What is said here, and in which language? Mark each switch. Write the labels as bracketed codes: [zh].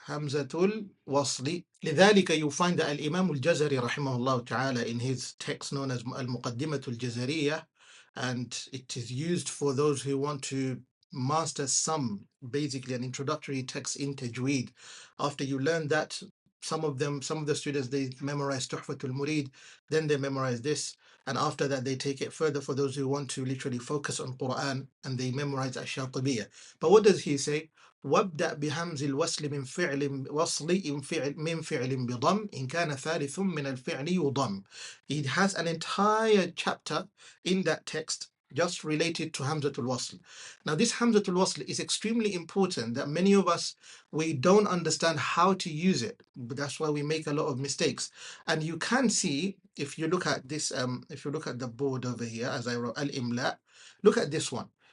[en] Hamzatul Wasli. [ar] لذلك [en] you find that Al-Imam Al-Jazari rahimahullah ta'ala in his text known as Al-Muqaddimatul Jazariyah, and it is used for those who want to master basically an introductory text in Tajweed. After you learn that, some of the students, they memorize Tuhfatul Murid, then they memorize this, and after that they take it further for those who want to literally focus on Quran, and they memorize Ash-Shatibiyah. But what does he say? [ar] وابدأ بهمز الوصل من فعل وصل من فعل بضم إن كان ثالث من الفعل يضم. [en] He has an entire chapter in that text just related to Hamzatul Wasl. Now, this Hamzatul Wasl is extremely important that many of us, we don't understand how to use it. But that's why we make a lot of mistakes. And you can see, if you look at this, if you look at the board over here, as I wrote Al-Imla, look at this one.